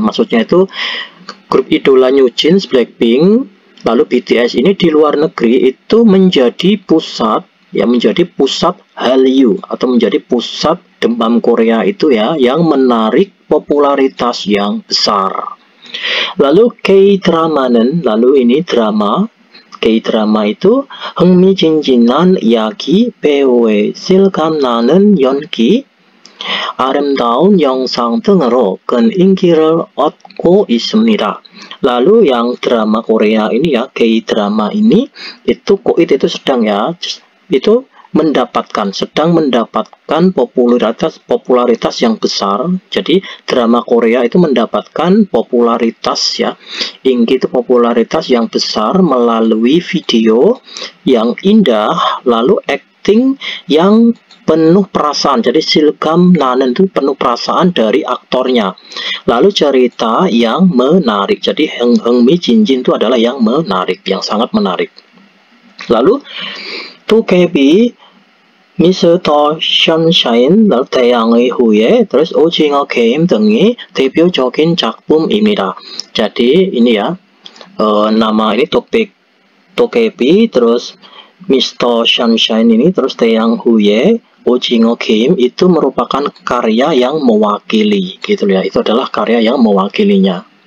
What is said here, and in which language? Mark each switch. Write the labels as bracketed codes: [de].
[id] Maksudnya itu grup idola New Jeans, Blackpink, lalu BTS ini di luar negeri itu menjadi pusat ya, menjadi pusat Hallyu atau menjadi pusat demam Korea itu ya, yang menarik popularitas yang besar. Lalu K-drama는, lalu ini drama. [ko] K-drama itu 흥미진진한 이야기, 배우의 실감나는 연기, 아름다운 영상 등으로 큰 인기를 얻고 있습니다. [id] Lalu yang drama Korea ini ya, K-drama ini itu koit itu sedang ya, itu sedang mendapatkan popularitas yang besar. Jadi drama Korea itu mendapatkan popularitas ya, inggi itu popularitas yang besar melalui video yang indah, lalu acting yang penuh perasaan. Jadi 실감나는 itu penuh perasaan dari aktornya. Lalu cerita yang menarik. Jadi 흥미진진 itu adalah yang menarik, yang sangat menarik. [ko] Lalu 도깨비, 미스터 션샤인, 태양의 후예, terus 오징어 게임 등이 대표적인 작품입니다. [id] Jadi ini ya, nama ini 도깨비, terus Mr. Sunshine ini, terus 태양 후예, 오징어 게임 itu merupakan karya yang mewakili, gitu ya. Itu adalah karya yang mewakilinya.